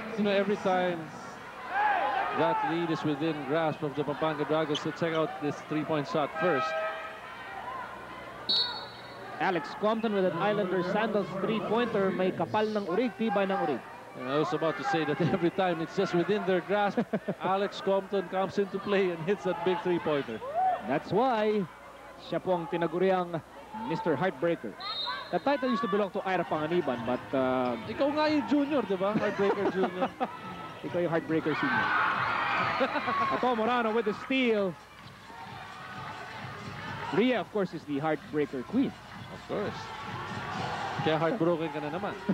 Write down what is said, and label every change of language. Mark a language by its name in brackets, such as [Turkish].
[English] You know, every time that lead is within grasp of the Pampanga Dragons, to check out this three-point shot first. Alex Compton with an Islander Sandals three-pointer. [Filipino] May kapal ng urig, tibay ng urig. [English] And I was about to say that every time it's just within their grasp, Alex Compton comes into play and hits that big three-pointer. That's why [Filipino] siya po ang tinaguriang Mr. [English] Heartbreaker. The title used to belong to Ira Panganiban, but [Filipino] ikaw nga yung junior, di ba? Heartbreaker Junior. ikaw yung heartbreaker senior. [English] Ato Morano with the steal. Rhea, of course, is the heartbreaker queen. Of course. [Filipino] Kaya heartbroken ka na naman.